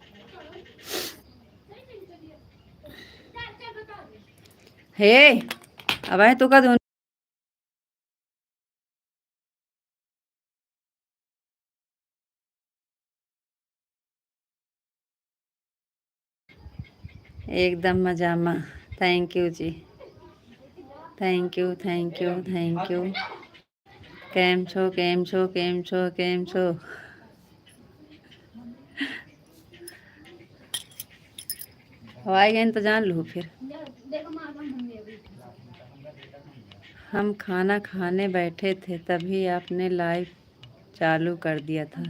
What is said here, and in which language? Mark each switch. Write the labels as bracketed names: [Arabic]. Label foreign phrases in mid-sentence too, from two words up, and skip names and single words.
[Hindi] हे अब आए तो का [Gujarati] એકદમ મજામાં। [English] thank you ji, thank you thank you thank you. [Gujarati] કેમ છો કેમ છો કેમ છો કેમ છો। [Hindi] हवाई गए तो जान लूँ फिर। हम खाना खाने बैठे थे तभी आपने लाइव चालू कर दिया था।